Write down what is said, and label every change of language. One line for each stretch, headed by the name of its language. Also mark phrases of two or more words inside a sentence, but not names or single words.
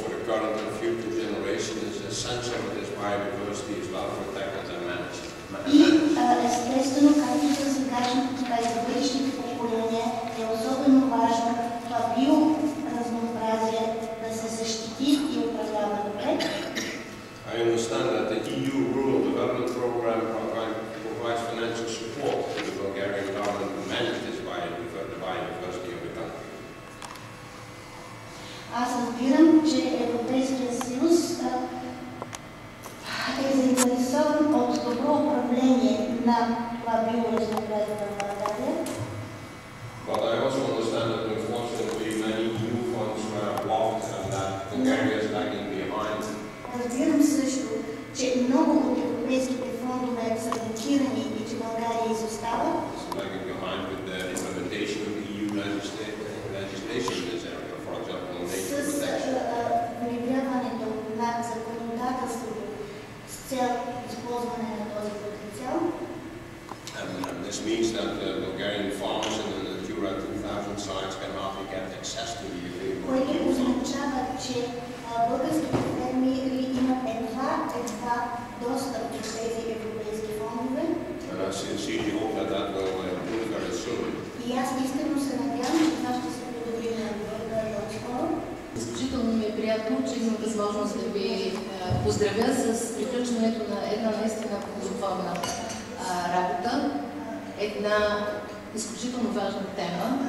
English: current and future generation is essential for this biodiversity is well protected and managed.
Bulgarian: И естествено, както за сегашното, така и за бъдещите поколения, е особено важно това биоразнообразие да се защити и управлява добре.
English: I understand that the EU Rural Development Programme provides financial support to the Bulgarian government to manage this biodiversity of the country.
Bulgarian: Аз разбирам, че Европейския съюз е заинтересован от добро управление на това биоразнообразие в България.
English: But I also understand that unfortunately many EU funds were blocked and that Bulgaria is lagging behind.
Bulgarian: Разбирам също, че много от европейските фондове са блокирани и че България изостава.
English: It's lagging behind with the implementation of EU legislation in this area, for example, on nature protection.
Bulgarian: С внедряването на законодателството с цел използване на този потенциал.
English: And this means that Bulgarian farmers in the Natura 2000 sites can hardly get access to the available
Bulgarian: Което
English: funds.
Bulgarian: означава, че българските фермери имат едва достъп до тези европейски фондове.
English: And I sincerely hope that that will improve very soon.
Bulgarian: И аз искрено се надявам, че това ще се подобри много скоро. Изключително ми е приятно, че имам възможност да ви поздравя с приключването на една наистина ползотворна работа, една изключително важна тема.